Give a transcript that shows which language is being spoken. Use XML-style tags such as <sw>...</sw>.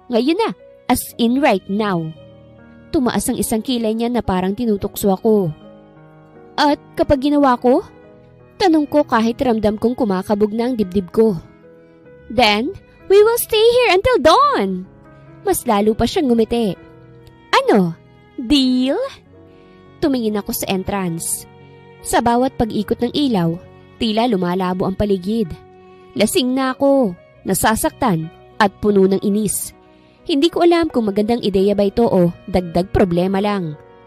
<tl>Ngayon na,</tl> <en>as in right now.</en> <tl>Tumaas ang isang kilay niya na parang tinutukso ako. At kapag ginawa ko? Tanong ko kahit ramdam kong kumakabog na ang dibdib ko.</tl> <en>Then, we will stay here until dawn.</en> <tl>Mas lalo pa siyang ngumiti. Ano? Deal? Tumingin ako sa entrance. Sa bawat pag-ikot ng ilaw, tila lumalabo ang paligid. Lasing na ako, nasasaktan at puno ng inis. Hindi ko alam kung magandang ideya ba ito o dagdag problema lang.</tl>